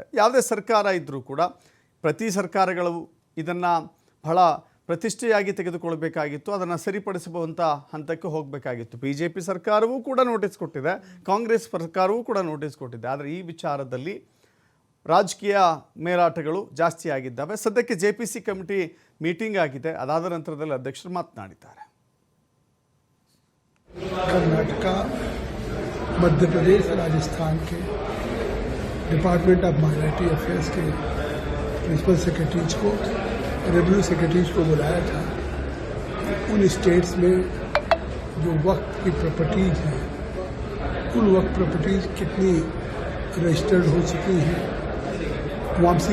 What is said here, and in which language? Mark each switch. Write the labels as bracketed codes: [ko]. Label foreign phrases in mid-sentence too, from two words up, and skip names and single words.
[kn] ಯಾವುದೇ ಸರ್ಕಾರ ಇದ್ದರೂ ಕೂಡ ಪ್ರತಿ ಸರ್ಕಾರಗಳು ಇದನ್ನು ಬಹಳ ಪ್ರತಿಷ್ಠೆಯಾಗಿ ತೆಗೆದುಕೊಳ್ಬೇಕಾಗಿತ್ತು, ಅದನ್ನು ಸರಿಪಡಿಸುವಂಥ ಹಂತಕ್ಕೆ ಹೋಗಬೇಕಾಗಿತ್ತು. BJP ಸರ್ಕಾರವೂ ಕೂಡ ನೋಟಿಸ್ ಕೊಟ್ಟಿದೆ, ಕಾಂಗ್ರೆಸ್ ಸರ್ಕಾರವೂ ಕೂಡ ನೋಟಿಸ್ ಕೊಟ್ಟಿದೆ. ಆದರೆ ಈ ವಿಚಾರದಲ್ಲಿ ರಾಜಕೀಯ ಮೇಲಾಟಗಳು ಜಾಸ್ತಿ ಆಗಿದ್ದಾವೆ. ಸದ್ಯಕ್ಕೆ [en] JPC committee meeting [kn] ಆಗಿದೆ. ಅದಾದ ನಂತರದಲ್ಲಿ ಅಧ್ಯಕ್ಷರು ಮಾತನಾಡಿದ್ದಾರೆ. [hi] कर्नाटक, मध्य प्रदेश, राजस्थान के डिपार्टमेंट ऑफ माइनॉरिटी अफेयर्स के [en] principal secretaries [hi] को, [en] revenue secretaries [hi] को बुलाया था. उन स्टेट्स में जो वक्फ की प्रॉपर्टीज हैं, उन वक्फ प्रॉपर्टीज कितनी रजिस्टर्ड हो चुकी हैं, वामसी